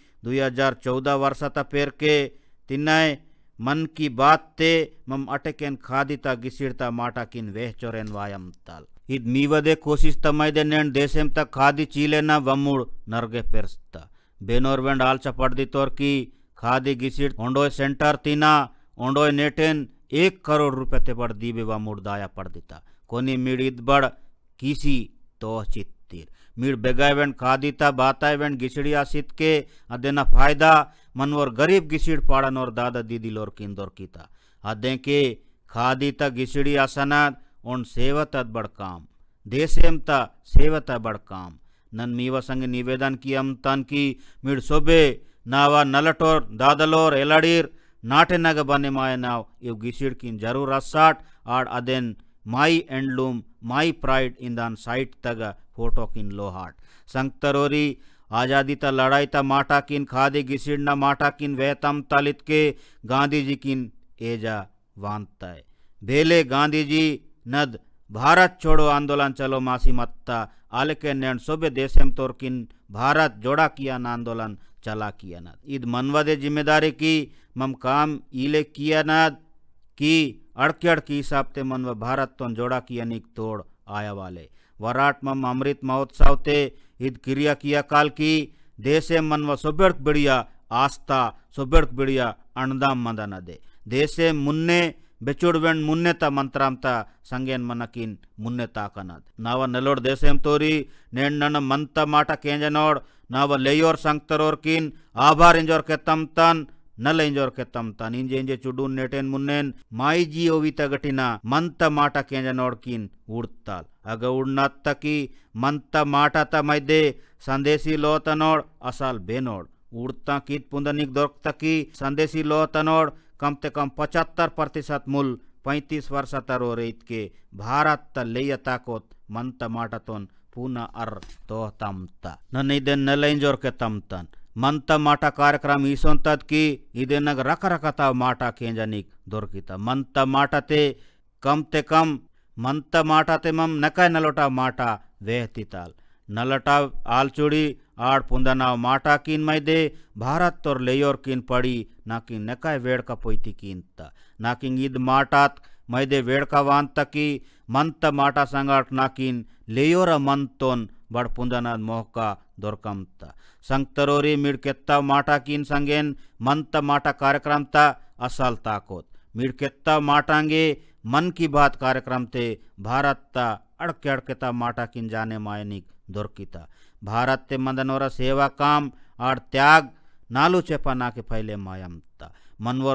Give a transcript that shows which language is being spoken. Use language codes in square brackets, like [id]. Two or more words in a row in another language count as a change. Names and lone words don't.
[gon] 2014 वर्षाता पेर के तिन्नाय मन की बात ते मम अटेकेन खादिता गिसिड़ता माटा किन वेह चोरेन वायम ताल इद मीवदे कोशिश तमैदे नेन देशेम ता खादी चीलेना वमुड़ नर्गे पेरस्ता बेनोरवेंड आलचा पड़दी तोर की खादी गिसिड़ ओंडोय सेंटर तीना ओंडोय नेटेन 1 करोड़ रुपये ते बड़ दीबे वमुड़ दाया पड़दिता कोनी मीड इद बड़ किसी तो चित्तीर मीड बेगायवेंड खादीता बातायवेंड गिसिड़िया सित के अदेना फायदा मनवर गरीब गिसिड़ पाड़नोर दादा दीदी लोर किंदोर कीता अदे के खादीता गिसिड़ी असनाद ओन सेवतत बड़ काम देशेमता सेवता बड़ काम नन मीवा संग निवेदन कियम तन की मीड सोबे नावा नलटोर दादलोर एलाडीर नाटे नग बने माय नाव इव गिसिड़ किन जरूर असाट आड़ अदेन [en] My Handloom My Pride [gon] इंदान साइट तग फोटो किन लोहाट संगतरोरी आजादी ता लड़ाई ता माटा किन खादी गिसिड़ना माटा किन वेतम तलित के गांधी जी किन एजा वांता भेले गांधी जी नद भारत छोड़ो आंदोलन चलो मासी मत्ता आले के नैन सोबे देशम तोर किन भारत जोड़ा किया न आंदोलन चला किया न ईद मनवदे जिम्मेदारी की मम काम इले किया नाद की अड़केड़ की हिसाब ते मनव भारत तो जोड़ा किया निक तोड़ आया वाले वराट मम अमृत महोत्सव ते ईद क्रिया किया काल की देशे मनव सोबेड़ बिड़िया आस्था सोबेड़ बिड़िया अणदाम मंदन दे देशे मुन्ने बेचुड़वेंड मुन्ने ता मंत्राम ता संगेन मनकिन मुन्ने ताकनद नाव नलोड देशेम तोरी नेन नन मंत माटा केंजनोड नाव लेयोर संगतरोर किन आभार इंजोर के तमतन नल इंजोर के तमतन इंजे इंजे चुडून नेटेन मुन्नेन माई जी ओवी तगटिना मंत माटा केंजनोड किन उड़ताल अग उड़नत तकी मंत माटा ता मैदे संदेशी लोतनोड असाल बेनोड उड़ता कीत पुंदनिक दोर्क तकी संदेशी लोतनोड कम ते कम 75% मूल 35 वर्ष तरो रेत के भारत त लेय ताकोत मंत माटतोन पूना अर तो तमता नन इदे नलेंजोर के तमतन मंत माटा कार्यक्रम ईसोन तद की इदे नग रकरकता माटा केंजनिक दोरकिता मंत माटते कम मंत माटते मम नकाय नलोटा माटा वेहतिताल नलटा आलचुड़ी आड़ पुंदनाव माटा किन मैदे भारत तोर लेयोर किन पड़ी नाकिन नकाय वेड़का पोईती कीनता नाकिन ईद माटात मैदे वेड़का वांत की मंत माटा संगाट नाकिन लेयोर मंतोन बड़ पुंदनाद मोहका दोरकमता संगतरोरी मिड़केत्ता माटा किन संगेन मंत माटा कार्यक्रम ता असल ताकोत मिड़केत्ता माटांगे मन की बात कार्यक्रम ते भारत ता अड़के अड़केता माटा किन जाने मायनिक दोरकिता भारत ते मंदनोरा सेवा काम आड़ त्याग नालू चेपा ना के फैले मायमता मनवर